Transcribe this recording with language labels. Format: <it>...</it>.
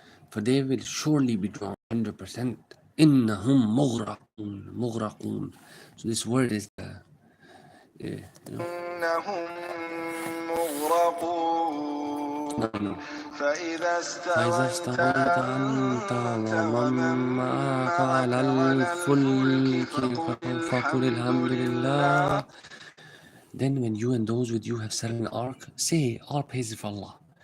<en>For they will surely be drowned 100%.</en> <ar>Innahum mughraqun.</ar> <en>So this word is the</en> <ar>إنهم مغرقون فإذا استويت أنت ومن معك على الفلك فقل الحمد لله.</ar> <en>Then when you and those with you have set an ark, say, all praises for Allah.</en>